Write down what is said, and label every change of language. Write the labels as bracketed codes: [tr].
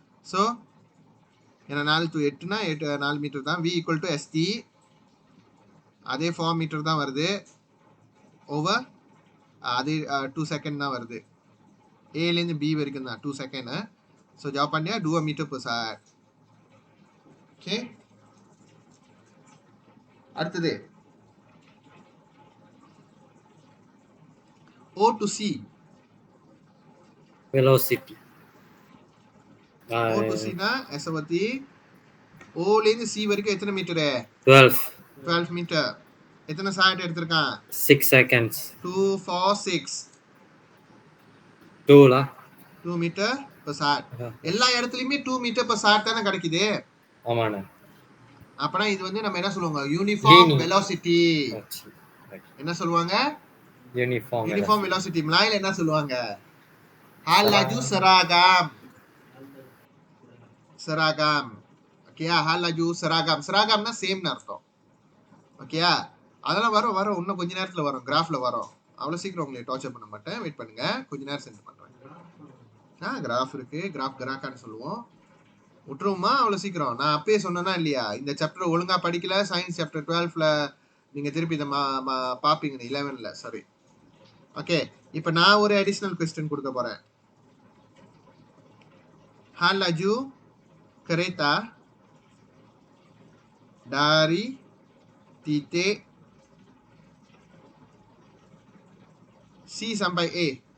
[ta] So ஏன்னா 4 to 8னா 4 metre தான். V equal to ST. அதே 4 மீட்டர் தான் வருது. ஓவர் அதே 2 செகண்ட் தான் வருது. ஏலேருந்து பி வரைக்கும் தான் 2 செகண்ட். ஸோ ஜாப் பண்ணியா 2 மீட்டர் per second. ஓகே, அடுத்தது O to C. [en] velocity. [ta] O to C னா S பத்தி ஓலேருந்து C வரைக்கும் எத்தனை மீட்டரு? 12 மீட்டர். எத்தனை செகண்ட் எடுத்திருக்கான்? [en] 6 seconds. 2 4 6 2 metre per second. [ta] எல்லா இடத்துலயுமே 2 மீட்டர் per second தானே கிடைக்குது. ஆமாண்ணா. அப்பனா இது வந்து நம்ம என்ன சொல்லுவாங்க? Uniform velocity. என்ன சொல்லுவாங்க? Uniform velocity. மலாயில என்ன சொல்லுவாங்க? [ms] hal laju seragam. seragam. ஓகேயா? hal laju seragam. [ta] seragam சேம்னு அர்த்தம். ஓகேயா? அதெல்லாம் வரும் இன்னும் கொஞ்ச நேரத்துல வரும், கிராஃப்ல வரும். அவ்வளவு சீக்கிரம் உங்களை டார்ச்சர் பண்ண மாட்டேன், வெயிட் பண்ணுங்க, கொஞ்ச நேரம் சென்ட் பண்றேன். கிராஃப் இருக்கு, கிராஃப் கிராக்கான்னு சொல்லுவோம். விட்டுருவோமா அவ்வளவு சீக்கிரம்? நான் அப்பயே சொன்னேன்னா இல்லையா, இந்த சாப்டர் ஒழுங்கா படிக்கல, சயின்ஸ் சாப்டர் 12ல நீங்க திருப்பி இதை பாப்பீங்க, 11ல சாரி. ஓகே, இப்ப நான் ஒரு அடிஷனல் क्वेश्चन கொடுக்க போறேன். [ms] hal laju kereta dari titik C sampai A.